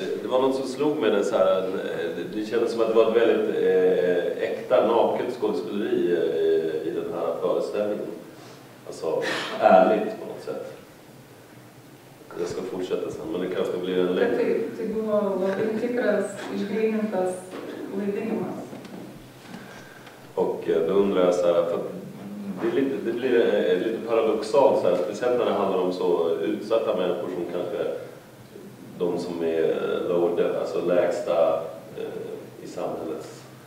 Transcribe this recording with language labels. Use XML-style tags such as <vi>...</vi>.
<sv>Det var något som slog mig så här. Det kändes som att det var ett väldigt äkta, naket skådespeleri i den här föreställningen. Alltså ärligt på något sätt. Jag ska fortsätta sen, men det kanske blir en längre.</sv> <lt>Tai buvo labai tikras, išgrynintas vaidinimas.</lt> <sv>Och då undrar jag så här, för det blir lite paradoxalt så här, speciellt när det handlar om så utsatta människor som kanske de som är alltså lägsta i samhällets</sv>